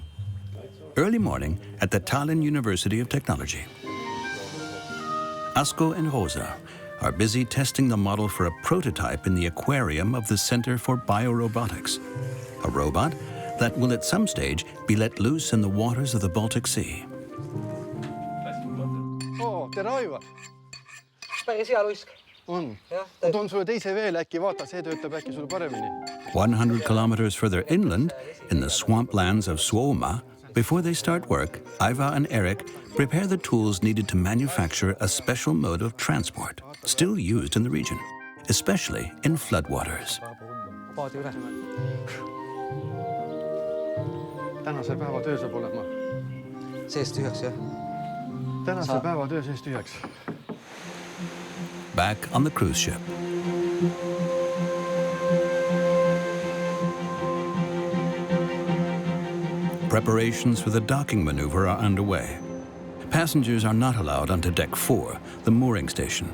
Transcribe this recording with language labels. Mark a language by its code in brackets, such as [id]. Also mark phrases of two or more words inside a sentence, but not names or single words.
[en] Early morning at the Tallinn University of Technology. Asko and Rosa are busy testing the model for a prototype in the aquarium of the Center for Biorobotics, a robot that will at some stage be let loose in the waters of the Baltic Sea. [et] Oh, tere Aivar! Päris hea luisk. On. Ma toon sulle teise veel äkki, vaata, see töötab äkki sulle paremini. [en] 100 kilometers further inland, in the swamplands of Suomi, before they start work, Aiva and Eric prepare the tools needed to manufacture a special mode of transport, still used in the region, especially in floodwaters. [et] Tänase päeva töö saab olema. Seest tühjaks, jah? Tänase päeva töö seest tühjaks. [en] Back on the cruise ship. preparations for the docking maneuver are underway. Passengers are not allowed onto Deck 4, the mooring station.